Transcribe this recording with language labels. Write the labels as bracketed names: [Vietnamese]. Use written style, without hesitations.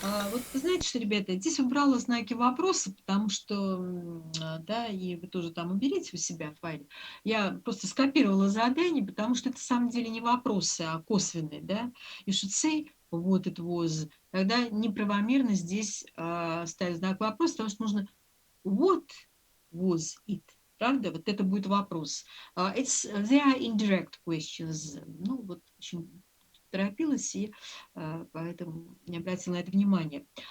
[Russian] Вот вы знаете, что, ребята, здесь убрала знаки вопроса, потому что, да, и вы тоже там уберите у себя в файле. Я просто скопировала задание, потому что это, на самом деле, не вопросы, а косвенные, да. [English] You should say what it was. [Russian] Тогда неправомерно здесь ставить знак вопроса, потому что нужно [English] what was it. [Russian] Правда? Вот это будет вопрос. [English] They are indirect questions. [Russian] Ну, вот очень торопилась и поэтому не обратила на это внимание.